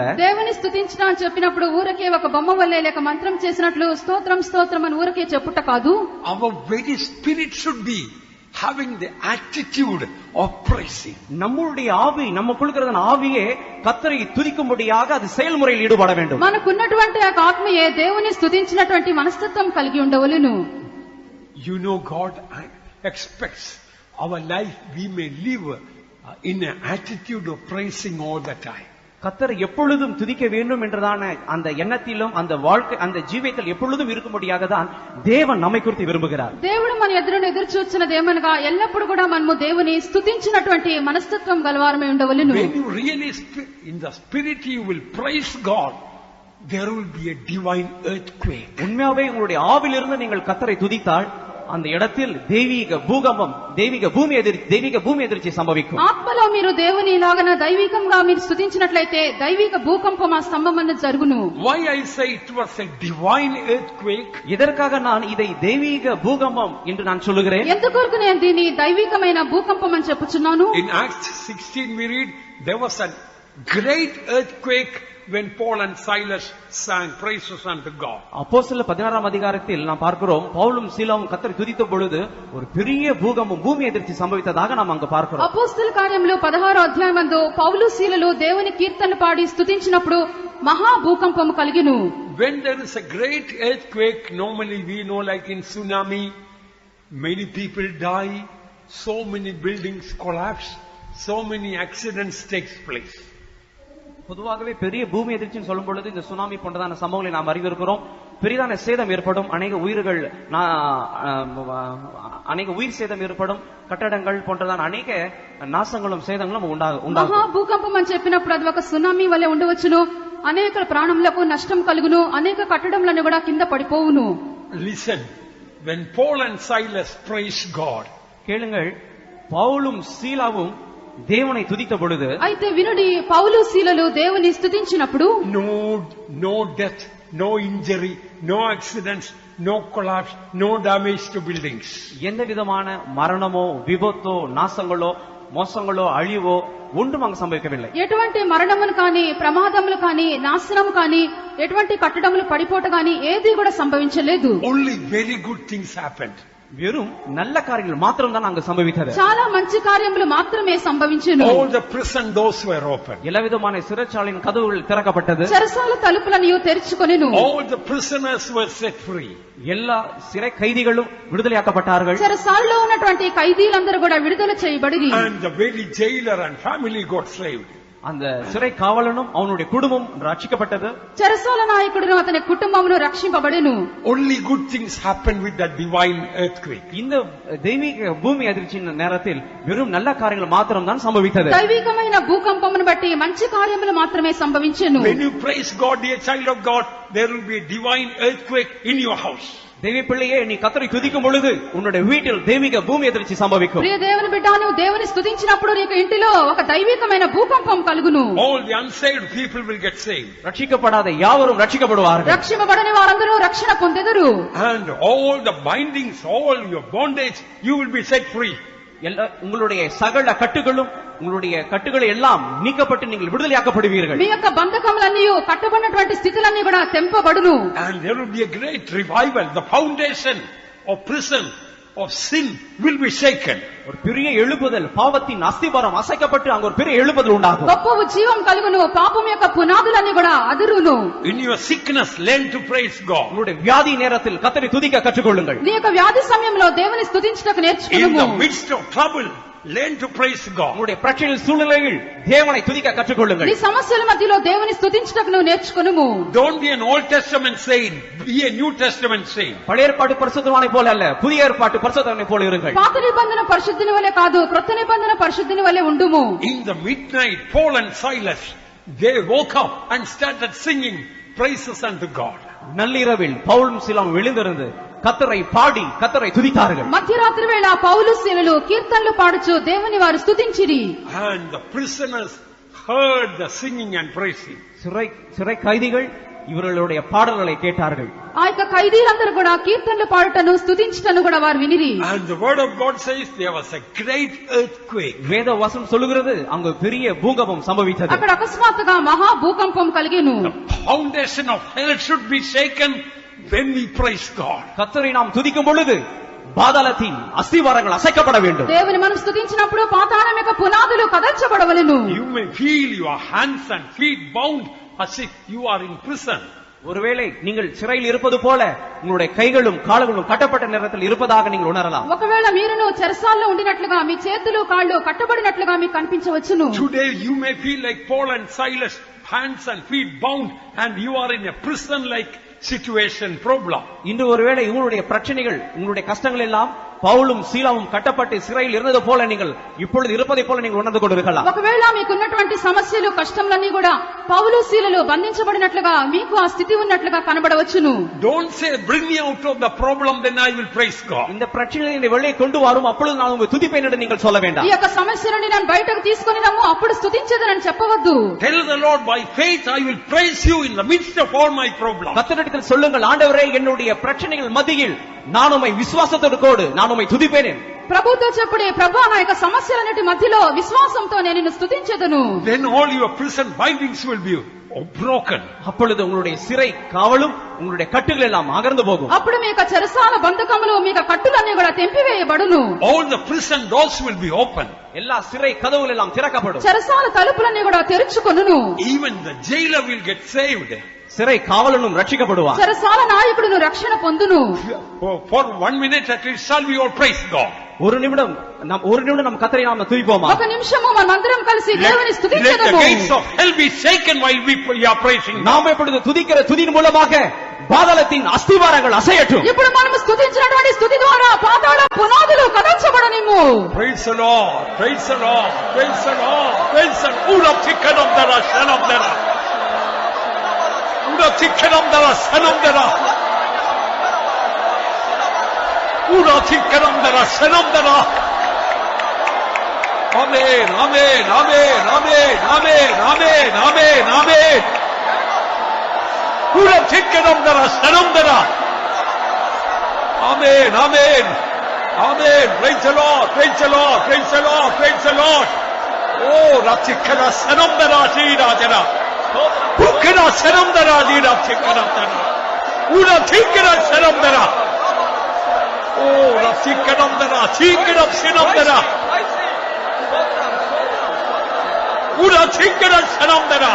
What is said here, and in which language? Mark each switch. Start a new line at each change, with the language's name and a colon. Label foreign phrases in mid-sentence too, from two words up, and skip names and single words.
Telugu: దేవుని స్తుతించడం అని చెప్పినప్పుడు ఊరకే ఒక బొమ్మ వల్లే లేక మంత్రం చేసినట్లు స్తోత్రం స్తోత్రం అని ఊరకే చెప్పుట కాదు.
English: Our very spirit should be having the attitude of praising.
Tamil: நம்முடைய ஆவி நமக்குள் இருக்கிற ஆவியே கர்த்தரை துதிக்கும்படியாக அது செயல்முறையில் ஈடுபட வேண்டும்.
Telugu: మనకున్నటువంటి ఆ ఆత్మయే దేవుని స్తుతించినటువంటి మనస్తత్వం కలిగి ఉండవలెను.
English: You know, God expects our life we may live in an attitude of praising all the time.
Tamil: கர்த்தர் எப்பொழுதும் துதிக்க வேண்டும் என்றதான அந்த எண்ணத்திலும் அந்த வாழ்க்கை அந்த ஜீவியத்தில் எப்பொழுதும் இருக்கும்படியாக தான் தேவன் நம்மை குறித்து விரும்புகிறார்.
Telugu: దేవుడు మన ఎదురు చూచినదేమనగా ఎల్లప్పుడు కూడా మనము దేవుని స్తుతించినటువంటి మనస్తత్వం గలవారమై ఉండవలెను.
English: When you really in the spirit you will praise God, there will be a divine earthquake.
Tamil: உண்மையாவே உங்களுடைய ஆவிலிருந்து நீங்கள் கர்த்தரை துதித்தால் அந்த இடத்தில் தெய்வீக பூகம்பம் தெய்வீக பூமி எதிர்ச்சி சம்பவிக்கும்.
Telugu: ఆత్మలో మీరు దేవుని ఇలాగన దైవికంగా మీరు స్తుతించినట్లయితే దైవిక భూకంపం ఆ స్తంభం జరుగును.
English: Why I say it was a divine earthquake?
Tamil: இதற்காக நான் இதை தெய்வீக பூகம்பம் என்று நான் சொல்லுகிறேன்.
Telugu: ఎందుకొరకు నేను దీన్ని దైవికమైన భూకంపం అని చెప్పుచున్నాను?
English: In Acts 16 we read there was a great earthquake when Paul and Silas sang praises unto God.
Tamil: அப்போஸ்தலர் 16ஆம் அதிகாரத்தில் நாம் பார்க்கிறோம் பவுலும் சீலாவும் கர்த்தரை துதித்த பொழுது ஒரு பெரிய பூகம்பம் பூமி எதிர்ச்சி சம்பவித்ததாக நாம் அங்கு பார்க்கிறோம்.
Telugu: అపోస్తల కార్యములు 16వ అధ్యాయమందు పౌలు సీలలు దేవుని కీర్తనలు పాడి స్తుతించినప్పుడు మహా భూకంపము కలిగెను.
English: When there is a great earthquake, normally we know like in tsunami, many people die, so many buildings collapse, so many accidents takes place.
Tamil: பொதுவாகவே பெரிய பூமி எதிர்ச்சின்னு சொல்லும் பொழுது இந்த சுனாமி போன்றதான சம்பவங்களை நாம் அறிந்திருக்கிறோம். பெரிதான சேதம் ஏற்படும், அநேக உயிர் சேதம் ஏற்படும், கட்டடங்கள் போன்றதான அநேக நாசங்களும் சேதங்களும் உண்டாகும்.
Telugu: మహా భూకంపం అని చెప్పినప్పుడు అది ఒక సునామీ వలె ఉండవచ్చును. అనేక ప్రాణములకు నష్టం కలుగును, అనేక కట్టడములను కూడా కింద పడిపోవును.
English: Listen, when Paul and Silas praised God,
Tamil: கேளுங்கள், பவுலும் சீலாவும் దేవుని துதித்த பொழுது
Telugu: అయితే వినుడి పౌలు సీలలు దేవుని స్తుతించినప్పుడు
English: no death, no injury, no accidents, no collapse, no damage to buildings.
Tamil: எந்த விதமான மரணமோ விபத்தோ நாசங்களோ
Telugu: మోసంలో అழிవో
Tamil: ஒன்றும் அங்கு சம்பவிக்கவில்லை.
Telugu: ఎటువంటి మరణములు కానీ ప్రమాదములు కానీ నాశనము కానీ ఎటువంటి కట్టడములు పడిపోట కానీ ఏది కూడా సంభవించలేదు.
English: Only very good things happened.
Tamil: வெறும் நல்ல காரியங்கள் மாத்திரம் தான் அங்கு சம்பவித்தது.
Telugu: చాలా మంచి కార్యములు మాత్రమే సంభవించెను.
English: All the prison doors were open.
Tamil: எல்லா விதமான சிறைச்சாலையின் கதவுகள் திறக்கப்பட்டது.
Telugu: చెరసాల తలుపులను తెరుచుకొనెను.
English: All the prisoners were set free.
Tamil: எல்லா சிறை கைதிகளும் விடுதலையாக்கப்பட்டார்கள்.
Telugu: చెరసాలలో ఉన్నటువంటి ఖైదీలందరూ కూడా విడుదల చేయబడిరి.
English: And the very jailer and family got saved.
Tamil: அந்த சிறை காவலனும் அவனுடைய குடும்பமும் ரட்சிக்கப்பட்டது.
Telugu: చెరసాల నాయకుడును అతని కుటుంబమును రక్షింపబడెను.
English: Only good things happened with that divine earthquake.
Tamil: இந்த தெய்வீக பூமி அதிர்ச்சியின் நேரத்தில் வெறும் நல்ல காரியங்கள் மாத்திரம் தான் சம்பவித்தது.
Telugu: దైవికమైన భూకంపమును బట్టి మంచి కార్యములు మాత్రమే సంభవించెను.
English: When you praise God, dear child of God, there will be a divine earthquake in your house.
Telugu: దేవి పిల్లయే నీ కర్తరి
Tamil: துதிக்கும் பொழுது உன்னுடைய வீட்டில் தெய்வீக பூமி எதிர்ச்சி సంభవిக்கும்.
Telugu: ప్రియ దేవుని బిడ్డ, నువ్వు దేవుని స్తుతించినప్పుడు నీకు ఇంటిలో ఒక దైవికమైన భూకంపం కలుగును.
English: All the unsaved people will get saved.
Tamil: ரட்சிக்கப்படாத யாவரும் ரட்சிக்கப்படுவார்கள்.
Telugu: రక్షింపబడని వారందరూ రక్షణ పొందెదరు.
English: And all the bindings, all your bondage, you will be set free.
Tamil: உங்களுடைய சகல கட்டுகளும் உங்களுடைய கட்டுகளை எல்லாம் நீக்கப்பட்டு நீங்கள் விடுதலையாக்கப்படுவீர்கள்.
Telugu: మీ యొక్క బంధకములన్నీ కట్టబడినటువంటి స్థితులన్నీ కూడా తెంపబడును.
English: And there will be a great revival. The foundation of prison of sin will be shaken.
Tamil: ஒரு பெரிய எழுப்புதல், பாவத்தின் அஸ்திபாரம் அசைக்கப்பட்டு அங்க ஒரு பெரிய எழுப்புதல் உண்டாகும்.
Telugu: గొప్ప జీవం కలుగును. పాపం యొక్క పునాదులన్నీ కూడా అదురును.
English: In your sickness, learn to praise God.
Tamil: உங்களுடைய வியாதி நேரத்தில் கர்த்தரை துதிக்க கற்றுக்கொள்ளுங்கள்.
Telugu: నీ యొక్క వ్యాధి సమయంలో దేవుని స్తుతించుటకు నేర్చుకొనుము.
English: In the midst of trouble, learn to praise God.
Tamil: உங்களுடைய பிரச்சனை சூழ்நிலையில் தேவனை துதிக்க கற்றுக்கொள்ளுங்கள்.
Telugu: నీ సమస్యల మధ్యలో దేవుని స్తుతించుటకు నువ్వు నేర్చుకొనుము.
English: Don't be an Old Testament saint, be a New Testament saint.
Tamil: பழைய ஏற்பாட்டு பரிசுத்தவானை போல அல்ல, புதிய ஏற்பாட்டு பரிசுத்தவானை போல இருங்கள்.
Telugu: పాత నిబంధన పరిశుద్ధిని వలె కాదు, క్రొత్త నిబంధన పరిశుద్ధిని వలె ఉండుము.
English: In the midnight, Paul and Silas, they woke up and started singing praises unto God.
Tamil: நள்ளிரவில் பவுலும் சீலாவும் எழுந்திருந்து கர்த்தரை பாடி கர்த்தரை துதித்தார்கள்.
Telugu: మధ్యరాత్రి వేళ పౌలు శీలలు కీర్తనలు పాడుచు దేవుని వారు స్తుతించిరి.
English: And the prisoners heard the singing and praising.
Tamil: சிறை கைதிகள் இவர்களுடைய பாடல்களை கேட்டார்கள்.
Telugu: ఆ యొక్క ఖైదీలందరూ కూడా కీర్తనలు పాడుటను స్తుతించుటను కూడా వారు వినిరి.
English: And the word of God says there was a great earthquake.
Tamil: வேத வசனம் சொல்லுகிறது அங்கு பெரிய பூகம்பம் சம்பவித்தது.
Telugu: అక్కడ అకస్మాత్తుగా మహా భూకంపం కలిగెను.
English: The foundation of hell should be shaken when we praise God.
Tamil: கர்த்தரை நாம் துதிக்கும் பொழுது பாதாளத்தின் அஸ்திவாரங்கள் அசைக்கப்பட வேண்டும்.
Telugu: దేవుని మనం స్తుతించినప్పుడు పాతాళం యొక్క పునాదులు కదల్చబడవలెను.
English: You may feel your hands and feet bound as if you are in prison.
Tamil: ஒருவேளை நீங்கள் சிறையில் இருப்பது போல உங்களுடைய கைகளும் கால்களும் கட்டப்பட்ட நேரத்தில் இருப்பதாக நீங்கள் உணரலாம்.
Telugu: ఒకవేళ మీరును చెరసాల్లో ఉండినట్లుగా మీ చేతులు కాళ్ళు కట్టబడినట్లుగా మీకు కనిపించవచ్చును.
English: Today you may feel like Paul and Silas, hands and feet bound, and you are in a prison like situation problem.
Tamil: இன்று ஒருவேளை உங்களுடைய பிரச்சனைகள், உங்களுடைய கஷ்டங்கள் எல்லாம் பவுலும் சீலாவும் கட்டப்பட்டு சிறையில் இருந்தது போல நீங்கள் இப்பொழுது இருப்பதை போல நீங்கள் உணர்ந்து கொண்டிருக்கலாம்.
Telugu: ఒకవేళ మీకున్నటువంటి సమస్యలు కష్టములన్నీ కూడా పౌలు శీలలు బంధించబడినట్లుగా మీకు ఆ స్థితి ఉన్నట్లుగా కనబడవచ్చును.
English: Don't say bring me out of the problem then I will praise God.
Tamil: இந்த பிரச்சனையை வெளியே கொண்டு வரும் அப்பொழுது நான் உங்களை துதிப்பேன் என்று நீங்கள் சொல்ல வேண்டாம்.
Telugu: ఈ యొక్క సమస్య నుండి నేను బయటకు తీసుకొని రమ్ము అప్పుడు స్తుతించేదనని చెప్పవద్దు.
English: Tell the Lord, by faith I will praise you in the midst of all my problems.
Tamil: கர்த்தரிடத்தில் சொல்லுங்கள், ஆண்டவரே என்னுடைய பிரச்சனைகள் மத்தியில் நான் உம்மை விசுவாசத்தோடு நான் உம்மை துதிப்பேன்.
Telugu: ప్రభుతో చెప్పుడే, ప్రభు నా యొక్క సమస్యలన్నిటి మధ్యలో విశ్వాసంతో నేను నిన్ను స్తుతించెదను.
English: Then all your prison bindings will be broken.
Tamil: அப்பொழுது உங்களுடைய சிறை காவலும் உங்களுடைய கட்டுகள் எல்லாம் அகர்ந்து போகும்.
Telugu: అప్పుడు మీ యొక్క చెరసాల బంధకములు మీ యొక్క కట్టులన్నీ కూడా తెంపివేయబడును.
English: All the prison doors will be open.
Tamil: எல்லா சிறை கதவுகள் எல்லாம் திறக்கப்படும்.
Telugu: చెరసాల తలుపులన్నీ కూడా తెరుచుకొనును.
English: Even the jailer will get saved.
Tamil: சிறை காவலனும் ரட்சிக்கப்படுவார்.
Telugu: చెరసాల నాయకుడును రక్షణ పొందును.
English: For 1 minute at least shall we all praise God.
Tamil: ஒரு நிமிடம் நம் கர்த்தரை நாம துதிப்போமா?
Telugu: ఒక నిమిషము మనమందరం కలిసి దేవుని
English: Let the
Telugu: స్తుతించెదము.
English: gates of hell be shaken while we are praising God.
Tamil: நாம் இப்பொழுது துதிக்கிற துதியின் மூலமாக பாதாளத்தின் அஸ்திவாரங்கள் அசையட்டும்.
Telugu: ఇప్పుడు మనం స్తుతించినటువంటి స్తుతి ద్వారా పాతాళ పునాదులు కదల్చబడనిమ్ము.
English: Praise the Lord, praise the Lord, praise the Lord, praise the Lord. Ura tikkanam dara shanam dara. Ura tikkanam dara shanam dara. Ura tikkanam dara shanam dara. Amen, amen, amen, amen, amen, amen, amen, amen. Ura tikkanam dara shanam dara. Amen, amen. Amen. Praise the Lord. Praise the Lord. Praise the Lord. Praise the Lord. Oh, Ratikana Sanamdara Jira. Bukana Sanamdara Jira Tikana. Una Tikana Sanamdara. Oh, Ratikanamdara. Tikana Sanamdara. Una Tikana Sanamdara.